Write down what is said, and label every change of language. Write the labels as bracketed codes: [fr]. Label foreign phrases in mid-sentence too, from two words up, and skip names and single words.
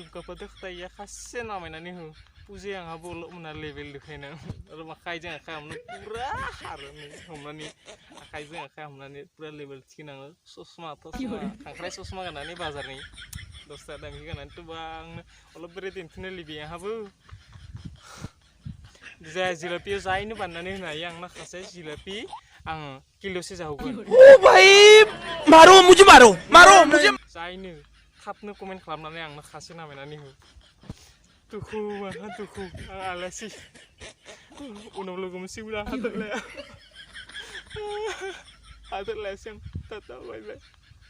[brx] गाफादो खोथाया खासे नामायनानै हो पुजाया आंहाबो अल' मोना लेभेल देखायनो आरो आखाइजों आखाइ हमनो पुरा खारो हमनानै आखाइजों आखाइ हमनानै पुरा लेभेल थिखिनाङो ससमा खांख्राइ ससमा गाननानै बाजारनि 10 थाखा दामनि गाननानै थुबा आंनो अल' बेरे दिन्थिनो लुबैयो आंहाबो जाय जिलापियाव जायनो बानायनानै होनो हायो आं माखासे जिलापि आं किल'से जाहोगोन [hi] ओ भाई मारो मुझे [brx] जायनो थाबनो कमेन्ट खालामनानै आंनो खासे नामायनानै हो दुखु आंहा दुखु आं आलासि उनाव लोगो मोनसिगोन आं हादोरलायासै आं टाटा [en] bye bye